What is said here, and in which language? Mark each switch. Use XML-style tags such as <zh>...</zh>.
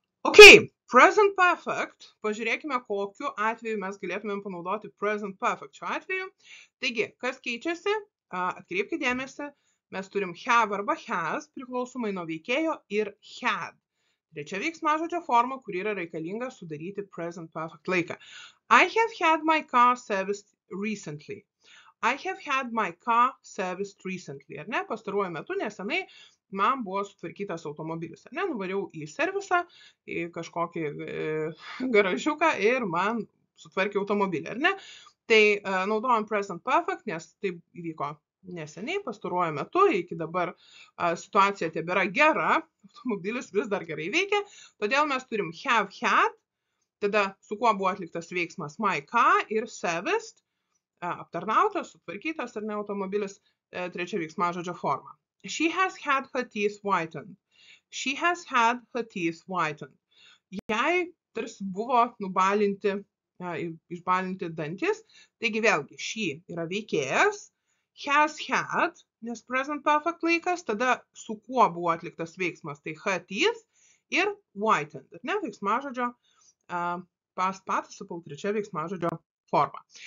<lt>Ok, present perfect, pažiūrėkime, kokiu atveju mes galėtumėm panaudoti present perfect šiuo atveju. Taigi, kas keičiasi? Atkreipkite dėmesį, mes turim have arba has, priklausomai nuo veikėjo, ir had. Trečia veiksmažodžio forma, kuri yra reikalinga sudaryti present perfect laiką.</lt> <en>I have had my car serviced recently. I have had my car serviced recently.</en> <lt>Ar ne? Pastaruoju metu nesenai man buvo sutvarkytas automobilis. Ar ne? Nuvariau į servisą, į kažkokį garažiuką ir man sutvarkė automobilį. Ar ne? Tai naudojam present perfect, nes tai įvyko neseniai, pastaruoju metu, iki dabar situacija tebėra gera, automobilis vis dar gerai veikia, todėl mes turim have had, tada su kuo buvo atliktas veiksmas my car ir serviced, aptarnautas, sutvarkytas ar ne automobilis, trečia veiksmažodžio forma.</lt> <en>She has had her teeth whitened. She has had her teeth whitened.</en> <lt>Jai tarsi buvo išbalinti dantis, taigi vėlgi she yra veikėjas, has had, nes present perfect laikas, tada su kuo buvo atliktas veiksmas, tai her teeth ir whitened, ne, veiksmažodžio past participle, trečia veiksmažodžio forma.</lt>